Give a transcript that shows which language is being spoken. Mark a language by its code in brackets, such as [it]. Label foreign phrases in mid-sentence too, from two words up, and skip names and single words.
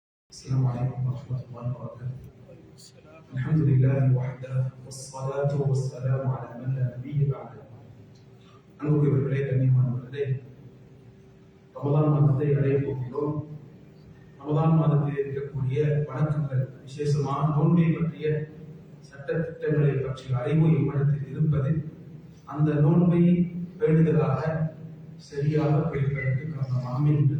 [ar] السلام عليكم ورحمة الله وبركاته. الحمد لله وحده والصلاة والسلام على من لا نبي بعده. [ta] அன்புக்குரியவர்களே, கண்ணியமானவர்களே, ரமலான் மாதத்தை அடைய போகிறோம். ரமலான் மாதத்தில் இருக்கக்கூடிய வணக்கங்கள், விசேஷமான நோன்பை பற்றிய சட்ட திட்டங்களை பற்றிய அறிவு இம்மிடத்தில் இருப்பது அந்த நோன்பை பேணுதலாக சரியாக பேணுவதற்கு காரணமாக அமைகின்றது.